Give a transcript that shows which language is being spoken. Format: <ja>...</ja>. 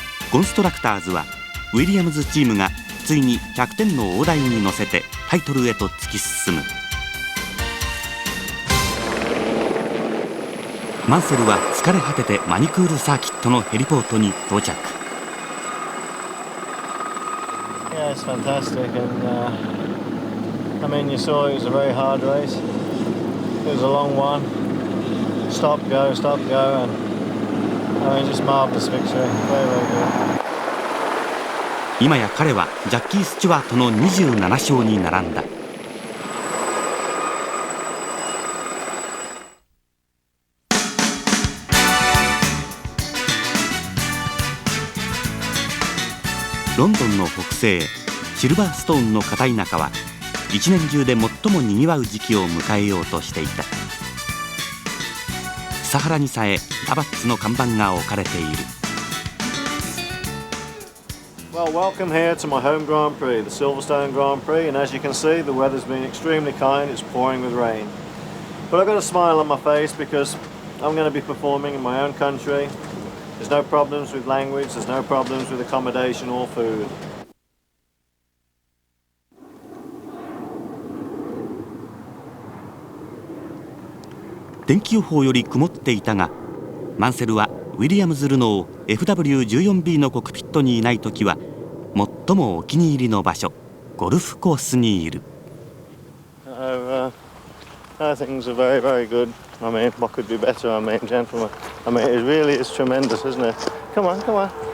<ja>コンストラクターズはウィリアムズチームがついに100点の大台に乗せてタイトルへと突き進む。マンセルは疲れ果ててマニクールサーキットのヘリポートに到着。</ja> <en>Yeah, it's fantastic, and I mean, you saw it was a very hard race. It was a long one. Stop, go, and I mean, just marvelous victory. Very, very good.</en> <ja>今や彼はジャッキー・スチュワートの27勝に並んだ。ロンドンの北西シルバーストーンの片田舎は一年中で最もにぎわう時期を迎えようとしていた。草原にさえタバッツの看板が置かれている。</ja> <en>Well, welcome here to my home Grand Prix, the Silverstone Grand Prix, and as you can see, the weather's been extremely kind. It's pouring with rain, but I've got a smile on my face because I'm going to be performing in my own country. There's no problems with language, there's no problems with accommodation or food.</en> <ja>天気予報より曇っていたが、マンセルはウィリアムズ・ルノー FW14B のコックピットにいないときは最もお気に入りの場所、ゴルフコースにいる。</ja> <en>Things are very, very good. I mean, what could be better? I mean, gentlemen. I mean, it really is tremendous, isn't it? Come on, come on.</en>